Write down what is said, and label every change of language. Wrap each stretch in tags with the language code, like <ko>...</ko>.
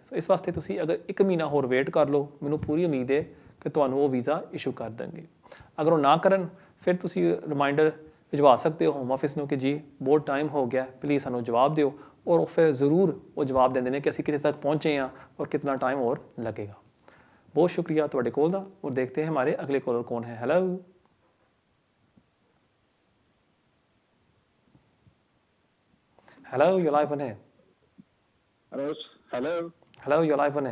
<pa>ਸੋ ਇਸ ਵਾਸਤੇ ਤੁਸੀਂ ਅਗਰ 1 ਮਹੀਨਾ ਹੋਰ ਵੇਟ ਕਰ ਲਓ, ਮੈਨੂੰ ਪੂਰੀ ਉਮੀਦ ਹੈ ਕਿ ਤੁਹਾਨੂੰ ਉਹ ਵੀਜ਼ਾ ਇਸ਼ੂ ਕਰ ਦੇਣਗੇ। ਅਗਰ ਉਹ ਨਾ ਕਰਨ ਫਿਰ ਤੁਸੀਂ ਰਿਮਾਈਂਡਰ ਭਿਜਵਾ ਸਕਦੇ ਹੋ ਹੋਮ ਆਫਿਸ ਨੂੰ ਕਿ ਜੀ ਬਹੁਤ ਟਾਈਮ ਹੋ ਗਿਆ, ਪਲੀਜ਼ ਸਾਨੂੰ ਜਵਾਬ ਦਿਓ, ਔਰ ਫਿਰ ਜ਼ਰੂਰ ਉਹ ਜਵਾਬ ਦਿੰਦੇ ਨੇ ਕਿ ਅਸੀਂ ਕਿੱਥੇ ਤੱਕ ਪਹੁੰਚੇ ਹਾਂ ਔਰ ਕਿੰਨਾ ਟਾਈਮ ਹੋਰ ਲੱਗੇਗਾ। ਬਹੁਤ ਸ਼ੁਕਰੀਆ ਤੁਹਾਡੇ ਕੋਲ ਦਾ, ਔਰ</pa> <hi>ਦੇਖते हैं हमारे अगले कॉलर कौन है।</hi> <en>Hello, hello, you're live on air। Hello, you're live on air।</en>